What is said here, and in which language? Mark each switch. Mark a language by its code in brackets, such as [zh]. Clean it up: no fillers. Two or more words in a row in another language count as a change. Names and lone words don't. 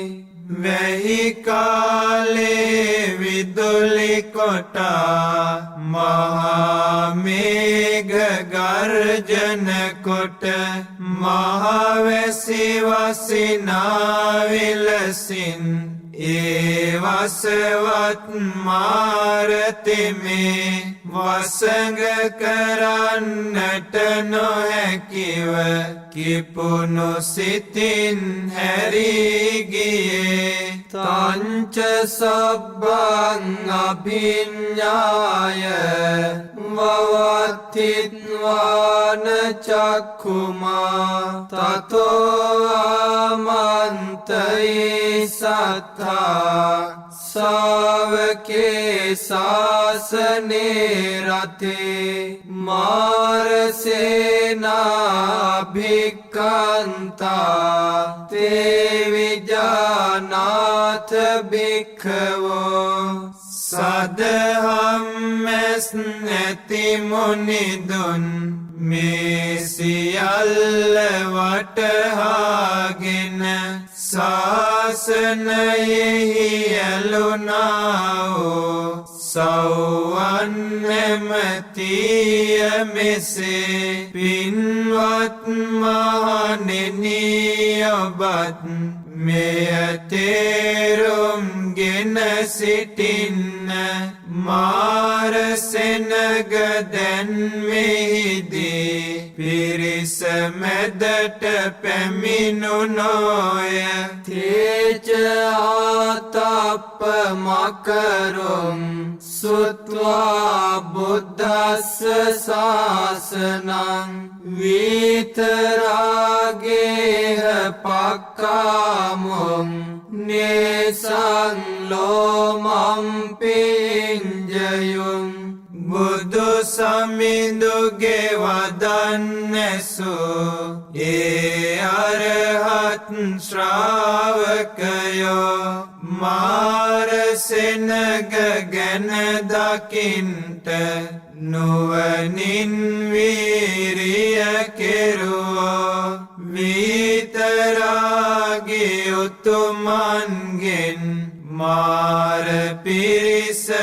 [si] වැහි කාලේ විදුලි කොටා මහා මේඝ ගර්ජන කොට මහවැසි වසිනා විලසින් ඒ වසවත් මාරතෙමේ වසඟ කරන්නට නොහැකිව කිපුණු සිතින් හැරී ගියේ [pi] තංච සබ්බං අභිඤ්ඤාය වවත්තිත්වාන චක්ඛුමා තතෝ ආමන්තයි සත්තා සාවකේ සාසනේ රතේ මාරසේනා භික්ඛන්තා තේ විජානාත භික්ඛවෝ [si] සදහම්මැස් නැති මුනිදුන් මේ සියල්ල වටහාගෙන ශාසනයෙහි ඇලුනාවෝ සෞවන් නැමතිය මෙසේ පින්වත් මහණෙනි ඔබත් මෙය තේරුම්ගෙන සිටින්න මාරසෙනග දැන් මෙහිදී පිරිස මැදට පැමිණුණෝය [pi] තේච ආතප්ප මකරුම් සුත්වා බුද්දස්ස ශාසනං විතරාගේහ පක්කාමුං නේසං ලෝමම් පිංජයුං [si] බුදු සමිඳුගේ වදන්නැසු ඒ අරහත් ශ්‍රාවකයෝ මාරසෙනග ගැන දකින්ට නුවණින් වීරිය කෙරුවෝ විතරාගී උතුමන්ගෙන් මාර පිරිස